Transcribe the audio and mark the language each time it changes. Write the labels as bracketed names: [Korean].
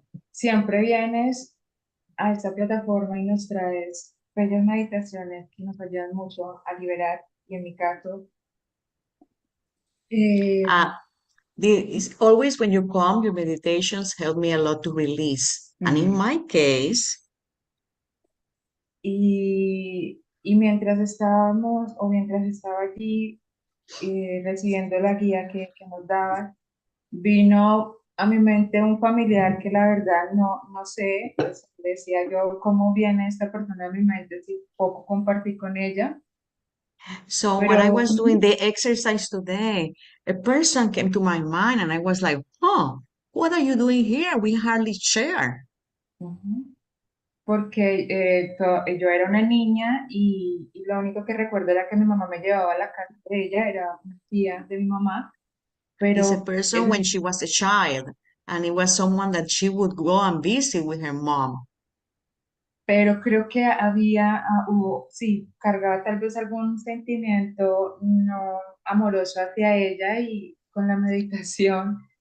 [Spanish] Siempre vienes a esta plataforma y nos traes bellas meditaciones que nos ayudan mucho a liberar, y en mi caso, [English] It's always when you come, your meditations help me a lot to release. And in my case, [Spanish] y mientras estábamos, o mientras estaba allí recibiendo la guía que nos daban, vino a mi mente un familiar que la verdad no sé, pues, decía yo, cómo viene esta persona a mi mente si poco compartí con ella. [English] so when I was doing the exercise today, a person came to my mind and I was like, what are you doing here? We hardly share. [Spanish] Porque yo era una niña y lo único que recuerdo era que mi mamá me llevaba a la casa de ella, era una tía de mi mamá. [English] It's a [Spanish] Pero [English] person when she was a child, and it was someone that she would go and visit with her mom. [Spanish] Pero creo que sí, cargaba tal vez algún sentimiento no amoroso hacia ella, y con la meditación.